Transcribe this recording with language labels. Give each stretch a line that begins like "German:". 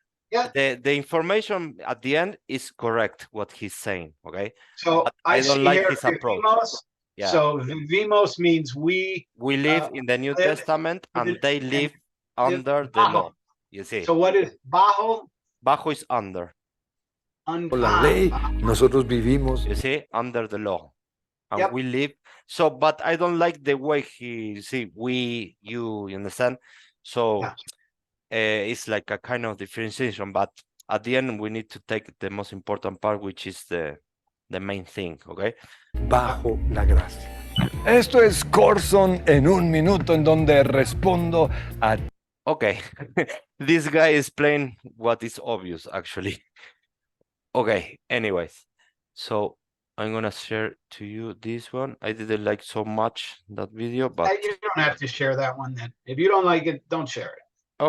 English: Yeah. The information at the end is correct what he's saying. Okay. So but I don't like his approach. Yeah. So vivimos means we live in the New Testament and they live under the law. You see. So what is bajo? Bajo is under.
Spanish: Por la ley, nosotros vivimos.
English: You see, under the law. And we live. So, but I don't like the way you understand? So it's like a kind of differentiation, but at the end we need to take the most important part, which is the main thing, okay?
Spanish: Bajo la gracia. Esto es Corson en un minuto, en donde respondo a...
English: Okay, this guy is playing what is obvious, actually. Okay, anyways, so I'm gonna share to you this one. I didn't like so much that video, but you don't have to share that one then. If you don't like it, don't share it.